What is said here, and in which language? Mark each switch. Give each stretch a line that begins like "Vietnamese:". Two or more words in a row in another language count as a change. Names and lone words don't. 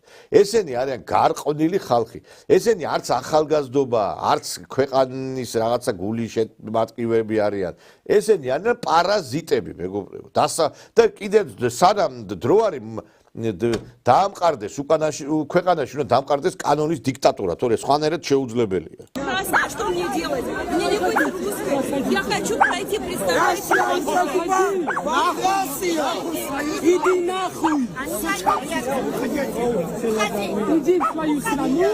Georgian: ესენი არიან გარყვნილი ხალხი. ესენი არც ახალგაზრდობა, არც ქვეყანის რაღაცა გული მატყივე მკვლევარები არიან. ესენი არიან პარაზიტები, მეგობრებო. და კიდევ სანამ დრო არის დაამყარდეს ქვეყანაში უნდა დაამყარდეს კანონის დიქტატურა, თორე სხვანაირად შეუძლებელია.
Russian: Что мне делать? Мне не будет русской. Я хочу пройти представление. Иди нахуй! Иди в свою страну!